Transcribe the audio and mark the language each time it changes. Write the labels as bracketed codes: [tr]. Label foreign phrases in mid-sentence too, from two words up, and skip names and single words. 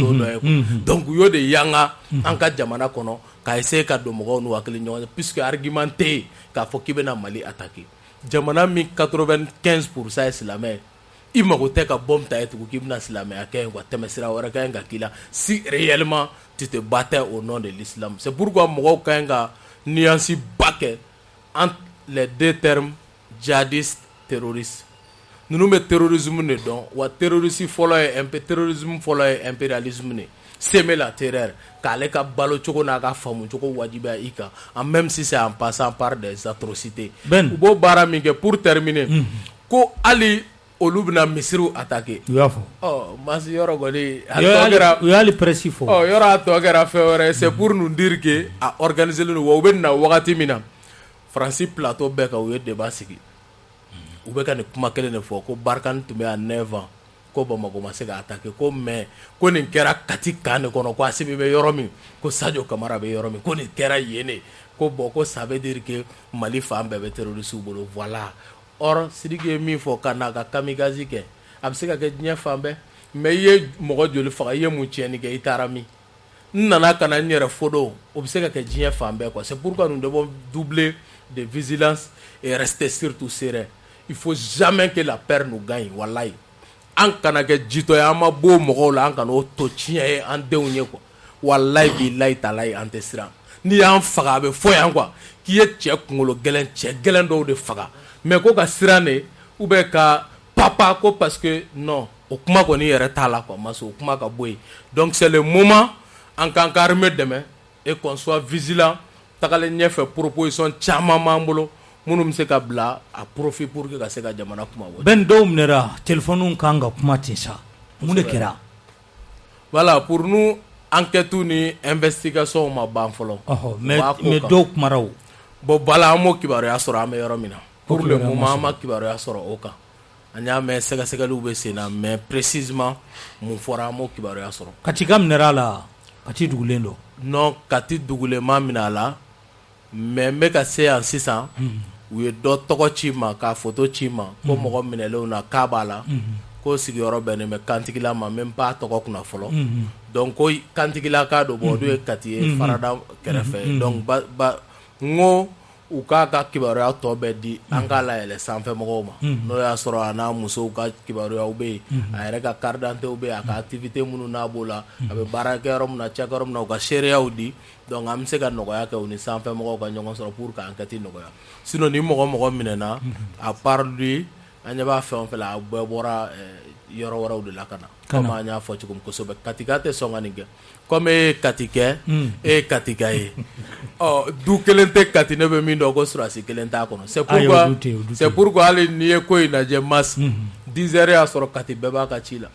[bm] t'o dɔn ye donc u y'o de yanga an ka jamana kɔnɔ ka essayer ka don mɔgɔw n'u hakili ɲɔgɔn cɛ [fr] puisque argument [bm] tɛ yen k'a fɔ k'i bɛna Mali attaquer jamana min 95% ye silamɛ ye i mago tɛ ka bombe ta ye tugun k'i bɛna silamɛya kɛ yen quoi tɛmɛsira wɛrɛ ka ɲi ka k'i la [fr] si réellement tu te battais au nom de l'islam c'est pourquoi [bm] mɔgɔw ka ɲi ka nuance ba kɛ [fr] entre les deux termes djihadiste terroriste [bm] ninnu bɛ terrorisme de dɔn wa terrorisme fɔlɔ ye [fr] impérialisme de semer la terreur [bm] k'ale ka balo cogo n'a ka faamu cogo wajibiya i kan [fr] en même si c'est en passant par des atrocités [bm] u b'o baara min kɛ [fr] pour terminer [bm] ko hali olu bɛna misiriw [fr] attaquer [bm] u y'a fɔ masi yɔrɔ kɔni u y'ale presse fɔ yɔrɔ a tɔ kɛra fɛn wɛrɛ [fr] c'est pour nous dire que [bm] a organiser len wa u bɛ na wagati min na Faransi plateau bɛɛ kan u ye débat sigi u bɛ ka nin kuma kelen de fɔ ko Barkhane tun bɛ [fr] à 9 ans [bm] ko Bamako ma se ka attaquer ko mais ko nin kɛra Kati kan de kɔnɔ ko Assimi bɛ yɔrɔ min ko Sadio Kamara bɛ yɔrɔ min ko nin kɛra yen de ko bon ko [fr] ça veut dire que [bm] Mali fan bɛɛ bɛ terroriste bolo voilà or Sidiki ye min fɔ ka n'a ka kamikaze kɛ a bɛ se ka kɛ diɲɛ fan bɛɛ mais i ye mɔgɔ joli faga i ye mun tiɲɛni kɛ i taara min n nana ka na n yɛrɛ fo don o bɛ se ka kɛ diɲɛ fan bɛɛ quoi [fr] c'est pourquoi nous devons doubler de vigilance et rester surtout serein. Il faut jamais que la peur nous gagne [bm] wallahi an kana kɛ jitɔ ye an ma bɔ mɔgɔw la an kana o to tiɲɛ ye an denw ye quoi [ar] والله بالله تالله [bm] an tɛ siran n'i y'an faga a bɛ fɔ yan quoi k'i ye cɛ kunkolo gɛlɛn cɛ gɛlɛn dɔw de faga mais ko ka siran de [fr] ou bien [bm] ka papa ko [fr] parce que non [bm] o kuma kɔni yɛrɛ t'a la quoi maso o kuma ka bɔ yen [fr] donc c'est le moment [bm] an k'an ka armée dɛmɛ [fr] et qu'on soit vigilant [bm] tagalen ɲɛfɛ proposition caman b'an bolo minnu bɛ se ka bila a [fr] profit pour que [bm] ka se ka jamana kuma bɔ. Ben dɔw minɛra téléphone kan ka kuma ten sa mun de kɛra. [fr] voilà pour nous enquête ni investigation [bm] ma ban fɔlɔ. mais dɔw kumara o. bon bala an m'o kibaruya sɔrɔ an bɛ yɔrɔ min na. [fr] pour le moment [bm] an ma kibaruya sɔrɔ o kan. an y'a mɛn sɛgɛsɛgɛliw bɛ sen na [fr] mais précisément [bm] mun fɔra an m'o kibaruya sɔrɔ. Kati ka minɛra a la Kati dugulen don. non Kati dugulen ma minɛ a la mais n bɛ ka se yan sisan. u ye dɔ tɔgɔ ci ma ka photo ci ma ko mɔgɔ minɛlenw na k'a b'a la ko sigiyɔrɔ bɛnnen bɛ kantigila ma [fr] même pas [bm] tɔgɔ kunna fɔlɔ donc ko kantigila ka don bɔ o ye Kati ye Farada kɛrɛfɛ donc n ko u k'a ka kibaruya tɔ bɛɛ di an k'a layɛlɛ sanfɛ mɔgɔw ma n'o y'a sɔrɔ a n'a musow ka kibaruyaw bɛ yen a yɛrɛ ka [fr] carte d'identité [bm] bɛ yen a ka activité minnu n'a b'o la a bɛ baara kɛ yɔrɔ min na cɛkɛ yɔrɔ min na u ka seereyaw di donc an bɛ se ka nɔgɔya kɛ u ni sanfɛ mɔgɔw ka ɲɔgɔn sɔrɔ [fr] pour que enquête [bm] nɔgɔya sinon ni mɔgɔ minɛna [fr] à part lui [bm] an ɲɛ b'a fɛn o fɛn la a bɛɛ bɔra yɔrɔ wɛrɛw de la ka na comme an y'a fɔ cogo min kosɛbɛ Katika tɛ sɔn ka nin kɛ comme e ye Kati kɛ e ye Katika ye du kelen tɛ Kati ne bɛ min dɔn ko surasi kelen t'a kɔnɔ [fr] c'est pourquoi [bm] hali n'i ye ko in lajɛ [fr] mars 10 heures [bm] y'a sɔrɔ Kati bɛɛ b'a ka ci la